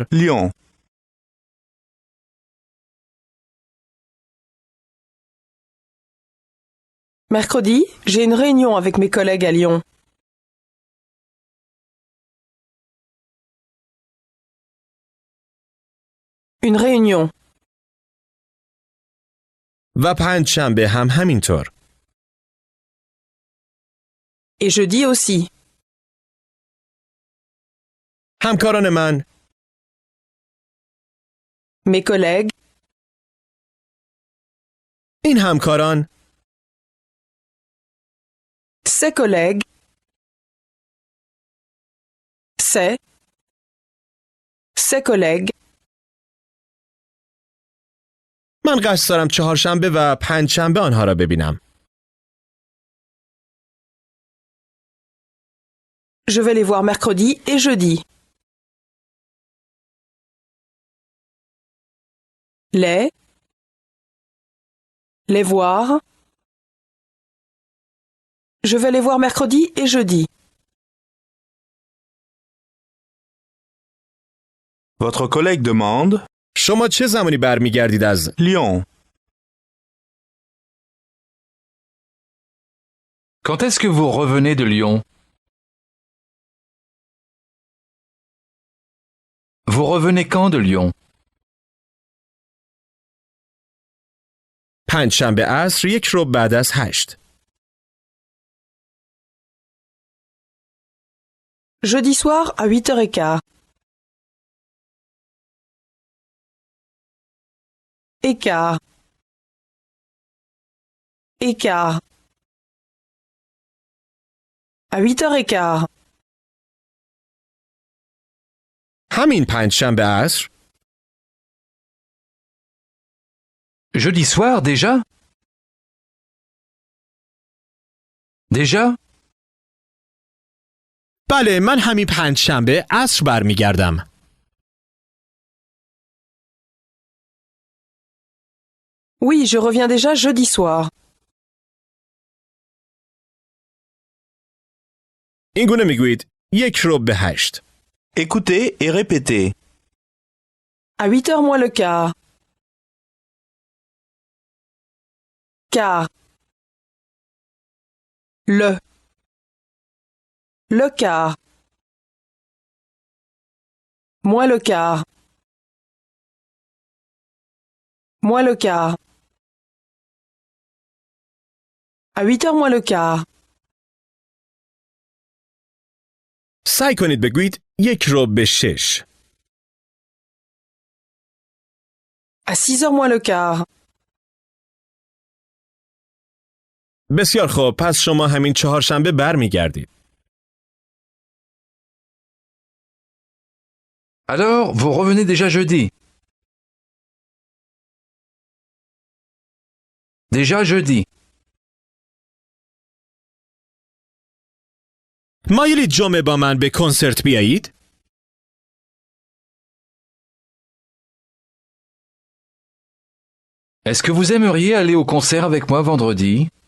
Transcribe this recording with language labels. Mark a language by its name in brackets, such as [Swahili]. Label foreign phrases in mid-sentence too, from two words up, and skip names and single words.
[Persian] Lyon. [French] Mercredi, j'ai une réunion avec mes collègues à Lyon. Une réunion. [Persian] و پنجشنبه هم همینطور. [French] Et jeudi aussi. [Persian] همکاران من [French] Mes collègues. [Persian] این همکاران [French] Ses collègues. Ses collègues. [Persian] من قصد دارم چهارشنبه و پنجشنبه آنها را ببینم. [French] Je vais les voir mercredi et jeudi. Les voir. Je vais les voir mercredi et jeudi. Votre collègue demande. [Persian] شما چه زمانی برمیگردید از؟ Lyon. [French] Quand est-ce que vous revenez de Lyon? Vous revenez quand de Lyon? [Persian] پنجشنبه عصر یک ربع بعد از 8. [French] Jeudi soir à 8h15. Écart. Écart. À 8h15. [Persian] همین پنجشنبه عصر؟ [French] Jeudi soir déjà? Déjà? [Persian] بله، من همین پنجشنبه عصر برمیگردم. [French] Oui, je reviens déjà jeudi soir. [Persian] این گونه میگویید یک ربع 8. [French] Écoutez et répétez. À 8h moins le quart. Quart. Le quart. Moins le quart. Moins le quart. À 8h moins le quart. [Persian] سعی کنید بگویید یک ربع 6. [French] À 6h moins le quart. [Persian] بسیار خوب، پس شما همین چهارشنبه برمیگردید. [French] Alors, vous revenez déjà jeudi? Déjà jeudi. [Persian] مایلید جمعه با من به کنسرت بیایید؟ [French] Est-ce que vous aimeriez aller au concert avec moi vendredi?